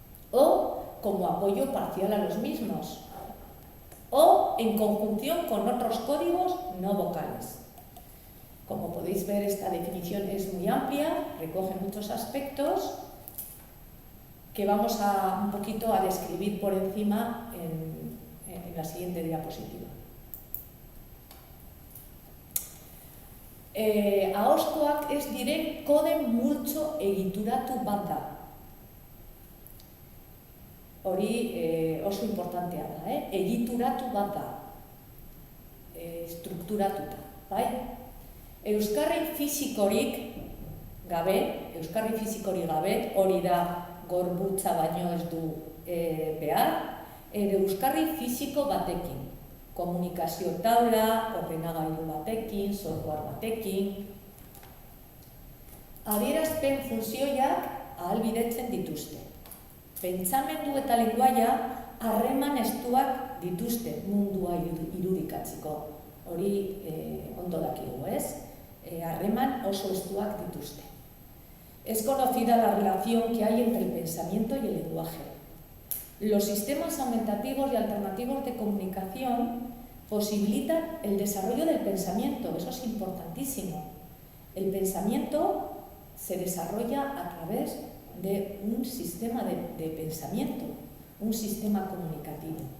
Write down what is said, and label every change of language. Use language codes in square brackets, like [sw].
[es] o como apoyo parcial a los mismos, o en conjunción con otros códigos no vocales. Como podéis ver, esta definición es muy amplia, recoge muchos aspectos que vamos un poquito a describir por encima en la siguiente diapositiva. [eu] Ahozkoak ez diren kode multzo egituratu bat da. Hori oso importantea da, egituratu bat da, strukturatuta, bai? Euskarri fisikorik gabe, euskarri fizikori gabe, hori da gorputza baino ez du behar, euskarri fiziko batekin, komunikazio taula, ordenagailu batekin, software batekin, adierazpen funtzioiak ahalbidetzen dituzte. Pentsamendu eta lenguaia harreman estuak dituzte mundua irudikatzeko. Hori ondo dakigu, ez? Harreman oso estuak dituzte. [es] Es conocida la relación que hay entre el pensamiento y el lenguaje. Los sistemas aumentativos y alternativos de comunicación posibilitan el desarrollo del pensamiento, eso es importantísimo. El pensamiento se desarrolla a través de un sistema de pensamiento, un sistema comunicativo.